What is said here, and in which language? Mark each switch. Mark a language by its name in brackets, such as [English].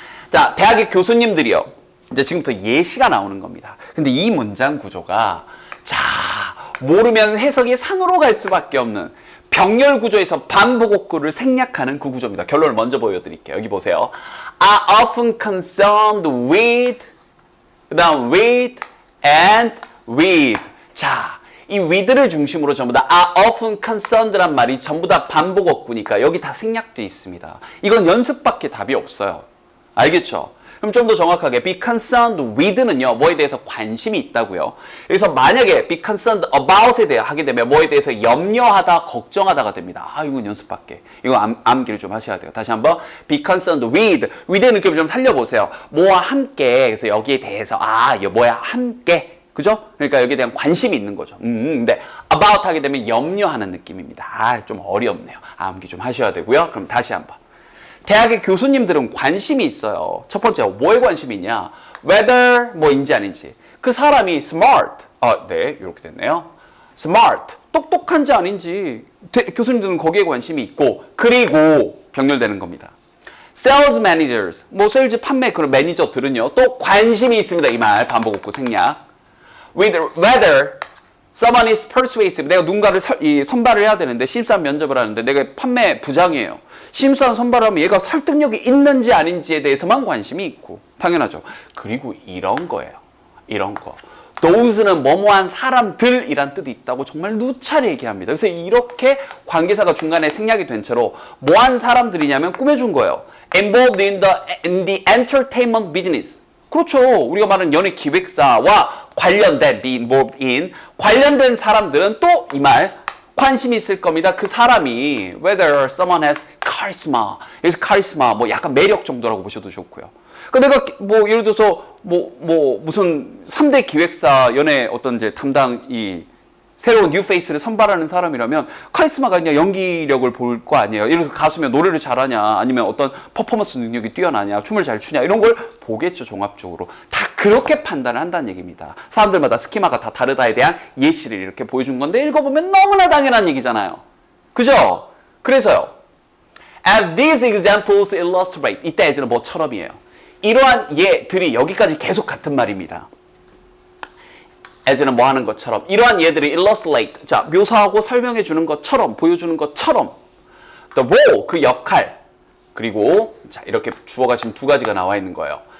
[Korean] 자, 대학의 교수님들이요. 이제 지금부터 예시가 나오는 겁니다. 근데 이 문장 구조가, 자, 모르면 해석이 산으로 갈 수밖에 없는 병렬 구조에서 반복어구를 생략하는 그 구조입니다. 결론을 먼저 보여드릴게요. 여기 보세요. [English] are often concerned with, [Korean] 그 다음 [English] with and with. [Korean] 자, 이 with를 중심으로 전부 다 [English] are often concerned [Korean] 란 말이 전부 다 반복어구니까 여기 다 생략되어 있습니다. 이건 연습밖에 답이 없어요. 알겠죠? 그럼 좀 더 정확하게 [English] be concerned with [Korean] 는요, 뭐에 대해서 관심이 있다고요. 그래서 만약에 [English] be concerned about [Korean] 에 대해 하게 되면 뭐에 대해서 염려하다, 걱정하다가 됩니다. 아, 이건 연습밖에. 이거 암기를 좀 하셔야 돼요. 다시 한번 [English] be concerned with, [Korean] with의 느낌을 좀 살려보세요. 뭐와 함께. 그래서 여기에 대해서 이거 뭐야, 함께. 그죠? 그러니까 여기에 대한 관심이 있는 거죠. 근데 about 하게 되면 염려하는 느낌입니다. 좀 어렵네요. 암기 좀 하셔야 되고요. 그럼 다시 한번. 대학의 교수님들은 관심이 있어요. 첫 번째, 뭐에 관심이 있냐? whether 뭐인지 아닌지. 그 사람이 smart. 네, 이렇게 됐네요. smart. 똑똑한지 아닌지. 교수님들은 거기에 관심이 있고, 그리고 병렬되는 겁니다. [English] sales managers. [Korean] 뭐 세일즈 판매 그런 매니저들은요, 또 관심이 있습니다. 이 말 반복어구 생략. [English] with whether someone is persuasive. [Korean] 내가 누군가를 선발을 해야 되는데, 심사원 면접을 하는데 내가 판매 부장이에요. 심사원 선발하면 얘가 설득력이 있는지 아닌지에 대해서만 관심이 있고, 당연하죠. 그리고 이런 거예요. 이런 거. those는 뭐뭐한 사람들이란 뜻이 있다고 정말 누차례 얘기합니다. 그래서 이렇게 관계사가 중간에 생략이 된 채로 뭐한 사람들이냐면 꾸며준 거예요. [English] involved in the entertainment business. [Korean] 그렇죠. 우리가 말하는 연예 기획사와 관련된, [English] be involved in, [Korean] 관련된 사람들은 또 이 말 관심이 있을 겁니다. 그 사람이 [English] whether someone has charisma. [Korean] 여기서 charisma 뭐 약간 매력 정도라고 보셔도 좋고요. 그러니까 내가 뭐 예를 들어서 무슨 3대 기획사 연예 어떤 이제 담당 새로운 뉴페이스를 선발하는 사람이라면 카리스마가 그냥 연기력을 볼 거 아니에요. 예를 들어서 가수면 노래를 잘하냐, 아니면 어떤 퍼포먼스 능력이 뛰어나냐, 춤을 잘 추냐, 이런 걸 보겠죠. 종합적으로 다 그렇게 판단을 한다는 얘기입니다. 사람들마다 스키마가 다 다르다에 대한 예시를 이렇게 보여준 건데, 읽어보면 너무나 당연한 얘기잖아요. 그죠? 그래서요, [English] as these examples illustrate, [Korean] 이때 as는 뭐처럼이에요. 이러한 예들이 여기까지 계속 같은 말입니다. as는 뭐 하는 것처럼, 이러한 예들이 illustrate, 자, 묘사하고 설명해 주는 것처럼, 보여주는 것처럼, the role, 그 역할, 그리고 자, 이렇게 주어가 지금 두 가지가 나와 있는 거예요.